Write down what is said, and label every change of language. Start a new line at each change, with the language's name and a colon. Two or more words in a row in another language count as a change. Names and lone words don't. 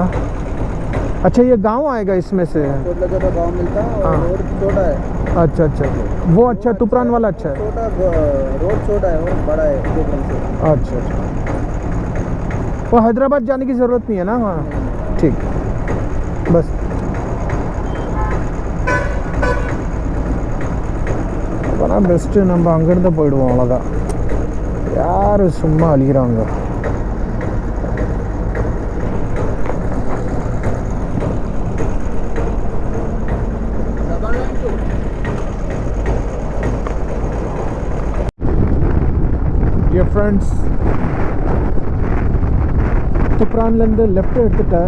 Hindi: अच्छा, ये गांव आएगा इसमें से? छोटा छोटा गांव मिलता है और हाँ। रोड छोटा है। अच्छा अच्छा, वो अच्छा, तुपरान वाला अच्छा है। छोटा रोड छोटा है, वो बड़ा है तुपरान से। अच्छा अच्छा, वो हैदराबाद जाने की ज़रूरत नहीं है ना वहाँ? ठीक, बस।
Tamil: அப்போனா பெஸ்ட்டு, நம்ம அங்கேருந்து போயிடுவோம், அவ்வளோதான். யார் சும்மா அழிகிறாங்க?
English: dear friends,
Tamil: துப்ரான்லேருந்து லெஃப்ட் எடுத்துட்டேன்.